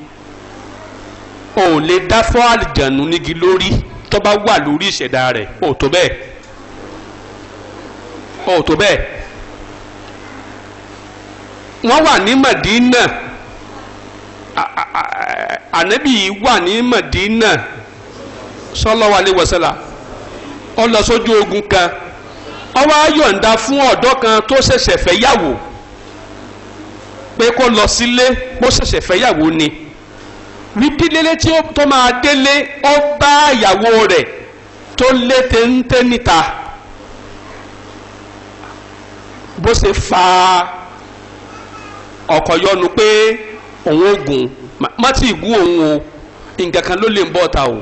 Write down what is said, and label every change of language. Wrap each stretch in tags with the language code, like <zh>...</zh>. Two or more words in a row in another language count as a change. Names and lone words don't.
<yo>o ò lè dá fọ́ àlìjànù nígi lórí tó bá wà lórí ìṣẹ̀dá rẹ̀, o ò tó bẹ́ẹ̀, o ò tó bẹ́ẹ̀. wọ́n wà ní Madina, ànábì wà ní Madina</yo> <ar>sallallahu alaihi wasallam,</ar> <yo>ó lọ sójú ogun kan, ó wá yọ̀ǹda fún ọ̀dọ́ kan tó ṣẹ̀ṣẹ̀ fẹ́ yàwó pé kó lọ sílé, kó ṣẹ̀ṣẹ̀ fẹ́ yàwó ni. dídélé tí tó máa délé ó bá ìyàwó rẹ̀ tó lé téńté níta, bó ṣe fa ọkọ̀ yọnu pé òun ò gùn, má tí ì gún òun o, nǹkan kan ló lè ń bọ̀ ta o.</yo>